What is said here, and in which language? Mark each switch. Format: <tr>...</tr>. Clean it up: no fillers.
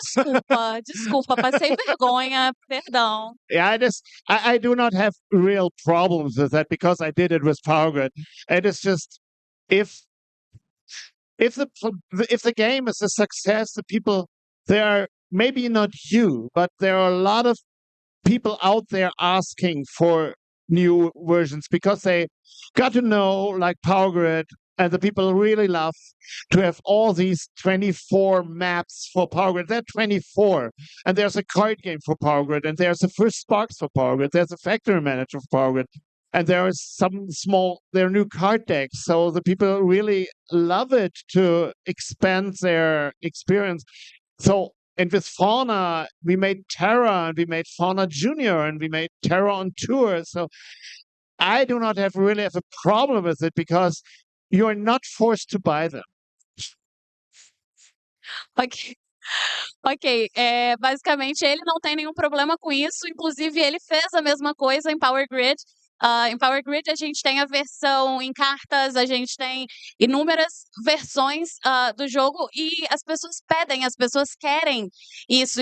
<pt>Desculpa, passei vergonha, perdão.</pt> <en>Yeah, I do not have real problems with that because I did it with Power Grid. It is just if the game is a success, the people, they are maybe not you, but there are a lot of people out there asking for new versions because they got to know, like Power Grid, and the people really love to have all these 24 maps for Power Grid. There are 24, and there's a card game for Power Grid, and there's a First Sparks for Power Grid, there's a Factory Manager for Power Grid, and there is there are new card decks. So the people really love it to expand their experience. So, and with Fauna, we made Terra, and we made Fauna Junior, and we made Terra on Tour. So I do not really have a problem with it because you are not forced to buy them.</en> <pt>Ok, basicamente ele não tem nenhum problema com isso, inclusive ele fez a mesma coisa em Power Grid, Em Power Grid, a gente tem a versão em cartas, a gente tem inúmeras versões do jogo e as pessoas pedem, as pessoas querem isso.</pt>